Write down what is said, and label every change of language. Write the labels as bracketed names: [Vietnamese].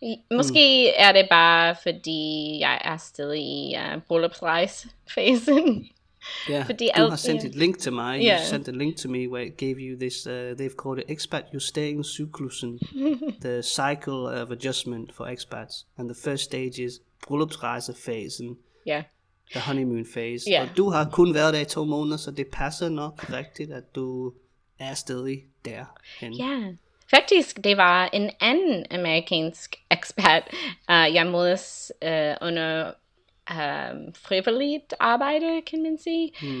[Danish] Måske er det bare, fordi jeg er stadig i bryllupsrejsefasen. Yeah, du har sendt et link til mig. [English] You sent a link to me where it gave you this, they've called it Expat Justeringscyklusen, the cycle of adjustment for expats. And the first stage is bryllupsrejsefasen, the honeymoon phase. [Danish] Og du har kun været der i 2 måneder, så det passer nok rigtigt, at du er stadig derhen. Ja, faktisk, det var en anden amerikansk expat, jeg mødes under frivilligt arbejde, kan man sige.